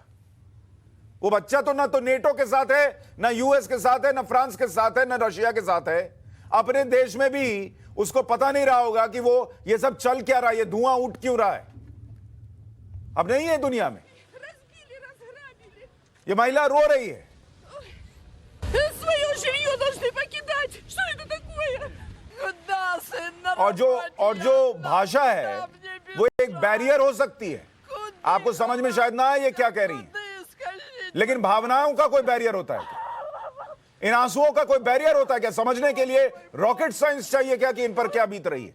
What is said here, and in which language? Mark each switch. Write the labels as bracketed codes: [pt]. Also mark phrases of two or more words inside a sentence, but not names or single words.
[hi] वो बच्चा तो ना तो नेटो के साथ है, ना यूएस के साथ है, ना फ्रांस के साथ है, ना रशिया के साथ है। अपने देश में भी उसको पता नहीं रहा होगा कि वो ये सब चल क्या रहा है, ये धुआं उठ क्यों रहा है। अब नहीं है दुनिया में। ये महिला रो रही है। [ru] Свое жилье должны покидать. Что это такое? Куда, сын, на [hi] और जो भाषा है वो एक बैरियर हो सकती है। आपको समझ में शायद ना आए ये क्या कह रही है, लेकिन भावनाओं का कोई बैरियर होता है क्या? इन आंसुओं का कोई बैरियर होता है क्या? समझने के लिए [en] rocket science [hi] चाहिए क्या कि इन पर क्या बीत रही है?